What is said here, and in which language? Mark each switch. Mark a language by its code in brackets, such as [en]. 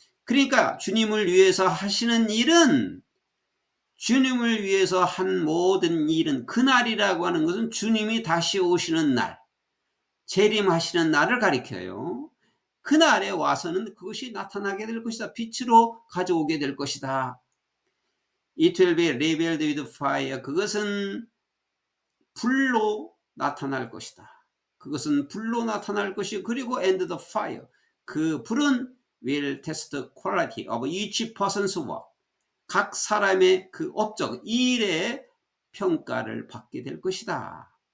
[ko] 그러니까 주님을 위해서 하시는 일은, 주님을 위해서 한 모든 일은, 그날이라고 하는 것은 주님이 다시 오시는 날, 재림하시는 날을 가리켜요. 그날에 와서는 그것이 나타나게 될 것이다. 빛으로 가져오게 될 것이다. [en] It will be revealed with fire. [ko] 그것은 불로 나타날 것이다. 그것은 불로 나타날 것이고, 그리고 [en] and the fire. [ko] 그 불은 [en] will test the quality of each person's work. [ko] 각 사람의 그 업적, 일의 평가를 받게 될 것이다.